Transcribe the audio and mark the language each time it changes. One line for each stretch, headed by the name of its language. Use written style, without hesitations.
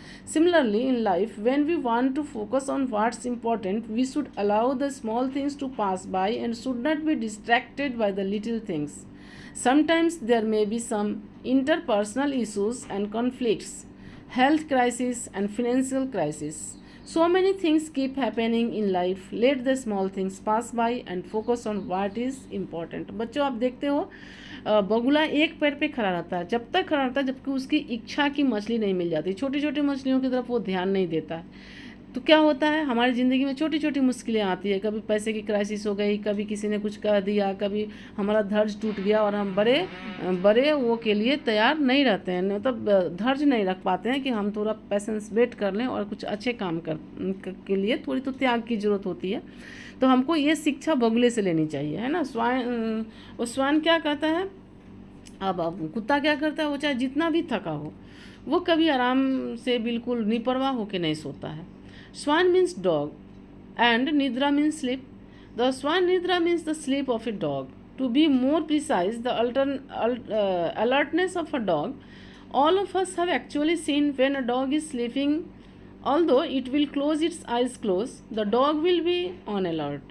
English: Similarly, in life, when we want to focus on what's important, we should allow the small things to pass by and should not be distracted by the little things. Sometimes there may be some interpersonal issues and conflicts, health crisis and financial crisis. So many things keep happening in life. Let the small things pass by and focus on what is important.
Hindi: बच्चों, आप देखते हो बगुला एक पैर पे खड़ा रहता है, जब तक खड़ा रहता है जबकि उसकी इच्छा की मछली नहीं मिल जाती। छोटी छोटी मछलियों की तरफ वो ध्यान नहीं देता है। तो क्या होता है, हमारी ज़िंदगी में छोटी छोटी मुश्किलें आती है। कभी पैसे की क्राइसिस हो गई, कभी किसी ने कुछ कह दिया, कभी हमारा धैर्य टूट गया और हम बड़े बड़े वो के लिए तैयार नहीं रहते हैं, मतलब धैर्य नहीं रख पाते हैं कि हम थोड़ा पेशेंस वेट कर लें और कुछ अच्छे काम के लिए थोड़ी तो त्याग की ज़रूरत होती है। तो हमको ये शिक्षा बगुले से लेनी चाहिए, है ना? स्वान क्या कहता है, अब कुत्ता क्या करता है, वो चाहे जितना भी थका हो वो कभी आराम से बिल्कुल निपरवाह होकर नहीं सोता है।
English: Swan means dog and Nidra means sleep. The Swan Nidra means the sleep of a dog. To be more precise, the alertness of a dog. All of us have actually seen when a dog is sleeping. Although it will close its eyes close, the dog will be on alert.